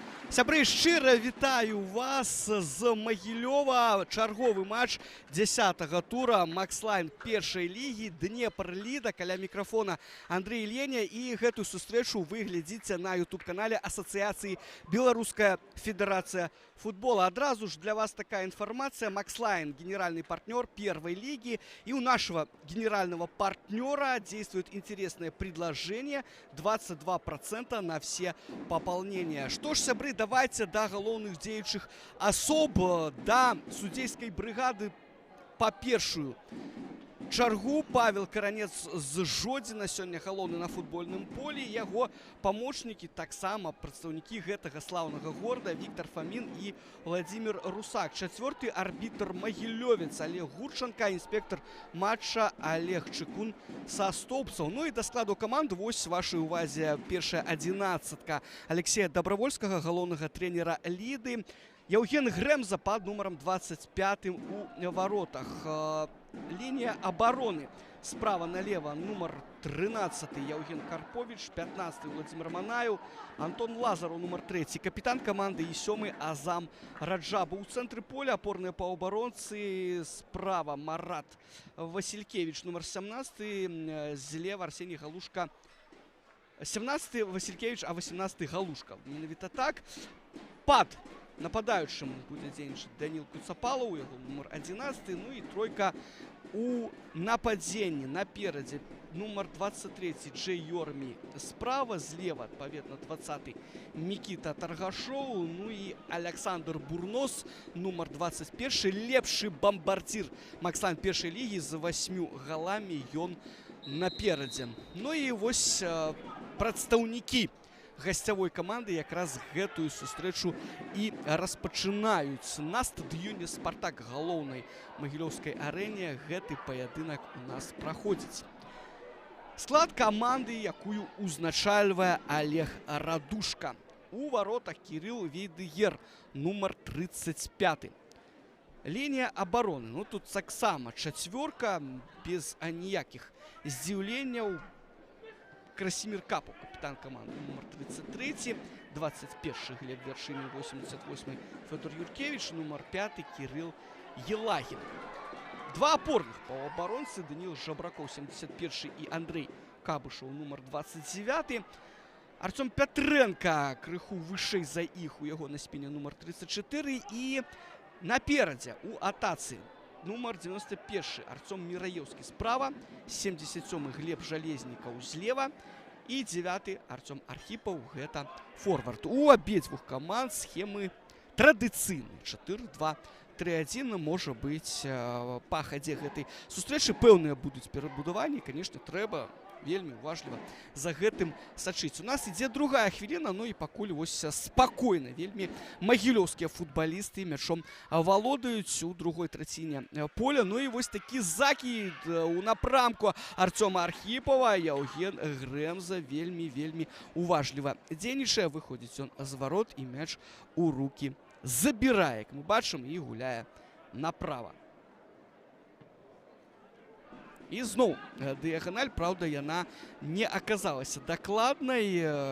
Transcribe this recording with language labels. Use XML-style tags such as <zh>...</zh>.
<be>Сябры, шчыра вітаю вас з Магілёва. Чарговы матч 10-го тура Макслайн першай лігі Днепр-Ліда. Каля мікрафона Андрей Леня. І гэтую сустрэчу вы глядзіце на YouTube-канале Асацыяцыі Беларуская Федерация футбола.</be> <ru>Адразу ж для вас такая информация. Макслайн – генеральный партнер первой лиги. И у нашего генерального партнера действует интересное предложение. 22% на все пополнения. Что ж, сябры, давайте до</ru> <be>галоўных дзеючых асоб,</be> <ru>да судейской бригады по</ru> <be>першую чаргу. Павел Каранец з Жодзіна сёння галоўны на футбольным полі. Яго памочнікі таксама прадстаўнікі гэтага слаўнага горада Віктор Фамін і Владимир Русак. Чацвёрты арбітр Магілёвец Олег Гурченко, інспектор матча Олег Чыкун са Стоўбцаў. Ну і да складу каманды вось вашай увазе першая адзінаццатка Алексея Добровольскага, галоўнага тренера Ліды.</be> <ru>Яўген Грэмза под номером 25 у воротах. Линия обороны справа налево номер 13 Яўген Карпович, 15 Владимир Манаев, Антон Лазаров номер 3, капитан команды и 7 Азам Раджаба. У центре поля опорные пооборонцы справа Марат Василькевич номер 17, слева Арсений Галушка.</ru> <be>17 Василькевич, а 18 Галушка. Менавіта так. Под нападаючым будзе дзейнічаць Данил Куцапалаў, яго номер 11. Ну і тройка у нападзенні. Наперадзе номер 23 Джей Йормі справа, злева адпаведна 20 Мікіта Таргашоў, ну і Александр Бурнос номер 21, лепшы бамбардзір Макслайн першай лігі з 8 галамі, ён наперадзе. Ну і вось прадстаўнікі гасцявой каманды якраз гэтую сустрэчу і распачынаюць. На стадыёне «Спартак» галоўнай магілёўскай арэне гэты паядынак у нас праходзіць. Склад каманды, якую узначальвае Олег Радушка. У воротах Кирилл Вейдегер, номер 35. Лінія обороны. Ну тут таксама чацвёрка, без аніякіх здзіўленняў.</be> <ru>Красимир Капов, капитан команды, номер 33, 21 Глеб Вершинин, 88 Федор Юркевич, номер 5 Кирилл Елагин. Два опорных полуоборонцы, Даниил Жабраков, 71 и Андрей Кабышев, номер 29.</ru> <be>Артем Петренко, крыху вышэй за іх, у яго на спине номер 34. И наперадзе у атацы номер 91 Артем Мираевский справа, 77 Глеб Жалезнікаў злева и 9 Артем Архипов, гэта форвард. У абедзвюх команд схемы традыцыйныя 4-2-3-1. Можа быць, па хадзе гэтай сустрэчы пэўныя будуць перабудаванні. Конечно, трэба вельмі уважліва за гэтым сачыць. У нас ідзе другая хвіліна, ну і пакуль вось спакойна вельмі магілёўскія футбалісты мячом валодаюць у другой траціне поля. Ну і вось такі закід у напрамку Артёма Архіпова. Яўген Грэмза вельмі уважліва дзейнічае. Выходзіць ён з варот і мяч у рукі забірае, як мы бачым, і гуляе направа. І зноў дыяганаль, праўда, яна не аказалася дакладнай.</be>